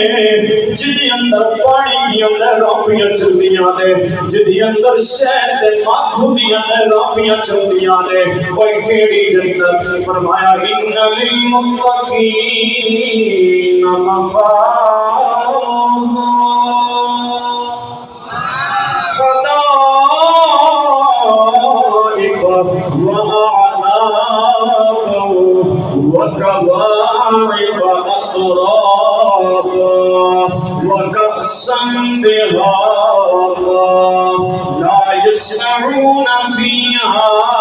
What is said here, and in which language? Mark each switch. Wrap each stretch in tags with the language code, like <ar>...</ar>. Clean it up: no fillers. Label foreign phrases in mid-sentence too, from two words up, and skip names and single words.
<pa>جدی اندر پانی دیاں نہراں چلدیاں نے جدی اندر شہد تے مکھ ہوندیاں نہراں چلدیاں نے اوے کیڑی جنت فرمایا</pa> <ar>ان للمتقین مفازا حدائق وأعنابا وكواعب أترابا وكأسا دهاقا لا يسمعون فيها</ar>